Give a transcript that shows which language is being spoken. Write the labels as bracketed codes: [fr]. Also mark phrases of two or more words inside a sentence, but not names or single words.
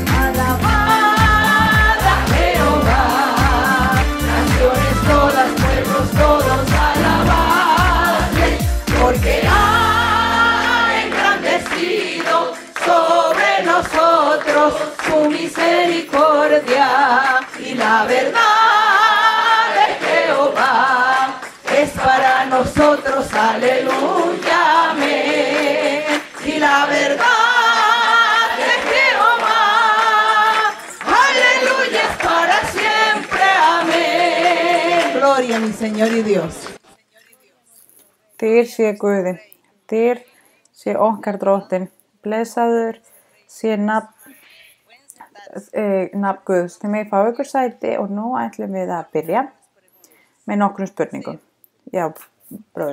[es] Alabad a Jehová, naciones todas, pueblos todos, alabadle, porque ha engrandecido sobre nosotros su misericordia, y la verdad de Jehová es para nosotros, aleluya, amén. Y la verdad de Jehová, aleluya, es para siempre, amén. Gloria, mi Señor y Dios. [is] Dýr sé Guði. Dýr sé okkar Drottinn. Blessaður sé nafn Guðs. Þið megið fá ykkur sæti og nú ætlum við að byrja með nokkrum spurningum. Já, bróði.